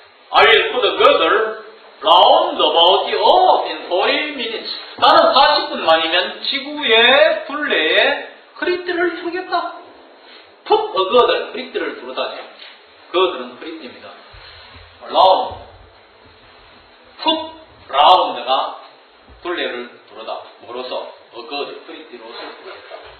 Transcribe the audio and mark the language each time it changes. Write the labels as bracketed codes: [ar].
[en] I will put a girdle round about the earth in 40 minutes. [ko] 나는 40분 만이면 지구의 둘레에 크리트를 두겠다. [en] Put a girdle, [ko] 크리트를 두르다죠. girdle은 크리트입니다. round, [en] put round [ko] 가 둘레를 두르다. 뭐로서? [en] a girdle, [ko] 크리트로서 두르겠다.